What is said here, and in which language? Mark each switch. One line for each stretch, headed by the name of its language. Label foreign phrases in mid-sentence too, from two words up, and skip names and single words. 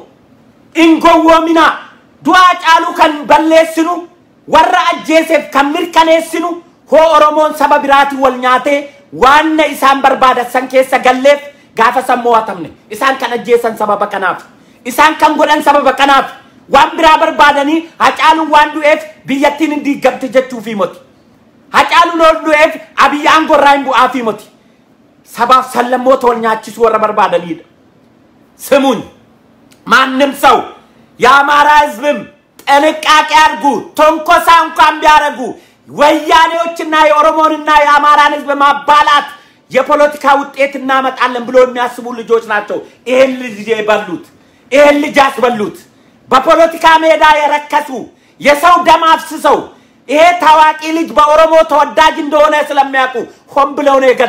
Oromo: in gowwoominaa du'a Hacaaluu kan balleessinu warra ajjeeseef kan mirkaneessinu hoo Oromoon saba biraatii wal nyaatee waan isaan barbaadan keessa galleef gaafa san mo'atamne isaan kan ajjeesan sababa kanaaf isaan kan godhan sababa kanaaf waan biraa barbaadanii Hacaaluun waan du'eef biyyattiin hin diigamte jechuufi moti Hacaaluun ol du'eef Abiyyaan gorraa hin bu'aafi moti sabaaf sallammoota wal nyaachisuu warra barbaadanidha
Amharic: ስሙኝ ማንም ሰው የአማራ ህዝብም ጥንቃቄ አድርጉ ተንኮሳ እንኳን ቢያረጉ ወያኔዎችና የኦሮሞንና የአማራን ህዝብ ማባላት የፖለቲካ ውጤት እናመጣለን ብሎ የሚያስቡ ልጆች ናቸው ይሄን ልጅ የበሉት ይሄን ልጅ ያስበሉት በፖለቲካ ሜዳ የረከሱ የሰው ደም አፍስሰው ይሄ ታዋቂ ልጅ በኦሮሞ ተወዳጅ እንደሆነ ስለሚያውቁ ሆን ብለው